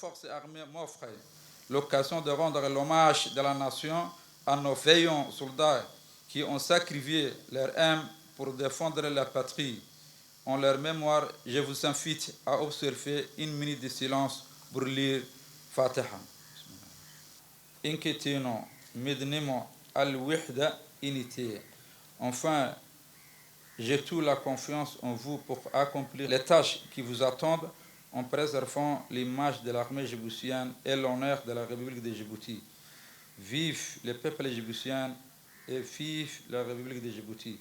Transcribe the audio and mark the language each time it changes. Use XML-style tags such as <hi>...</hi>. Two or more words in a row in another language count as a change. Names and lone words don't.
<fr>forces armées m'offre l'occasion de rendre l'hommage de la nation à nos veillants soldats qui ont sacrifié leur âme pour défendre la patrie. En leur mémoire, je vous invite à observer une minute de silence pour lire Fatiha. Inquiétez-nous,</fr> <so>midnimo al-wihda unité.</so> <fr>Enfin, j'ai toute la confiance en vous pour accomplir les tâches qui vous attendent en préservant l'image de l'armée djiboutienne et l'honneur de la République de Djibouti. Vive le peuple djiboutien et vive la République de Djibouti.</fr>